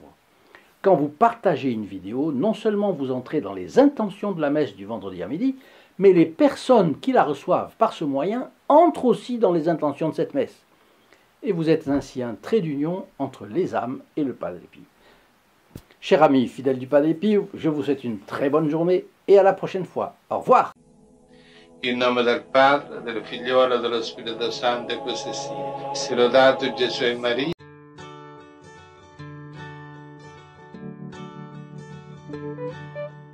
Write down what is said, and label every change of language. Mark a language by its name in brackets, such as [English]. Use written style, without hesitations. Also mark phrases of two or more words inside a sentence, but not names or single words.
[French] Quand vous partagez une vidéo, non seulement vous entrez dans les intentions de la messe du vendredi à midi, mais les personnes qui la reçoivent par ce moyen entrent aussi dans les intentions de cette messe. Et vous êtes ainsi un trait d'union entre les âmes et le Padre Pio. Chers amis fidèles du Padre Pio, je vous souhaite une très bonne journée et à la prochaine fois. Au revoir. [Italian] In nome del Padre, del Figliolo e dello Spirito Santo, e così sia. Sia lodato Gesù e Maria. [English] Thank you.